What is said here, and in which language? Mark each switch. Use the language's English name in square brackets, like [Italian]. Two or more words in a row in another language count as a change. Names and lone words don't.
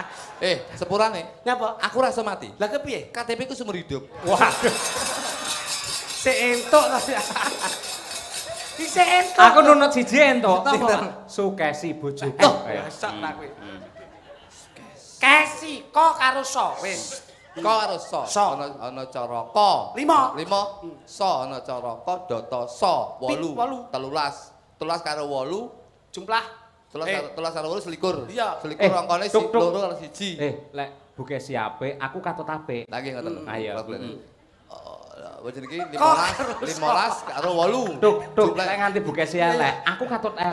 [Javanese] Sepurane. Nyapa? Aku rasa mati. Lah kepiye? KTP ku seumur hidup. Waduh. Sik entuk to. Bisa entuk. Aku nunut siji entuk. Apa? Sukesi bojoku. Biasa tak kowe. Kesi ko karo so wis. Ko karo so. So. Ana cara ko. 5. 5. So ana cara ko data so. 8. 13 karo 8. Jumlah 13 karo 8 selikur. Iya. Selikur angkane Duk. 2 karo 1. Lek Bukesi apik, aku katut apik. Lah nggih ngoten lho. Ayo. Bojo iki 15 karo 8. Duk, lek nganti Bukesi elek, aku katut elek.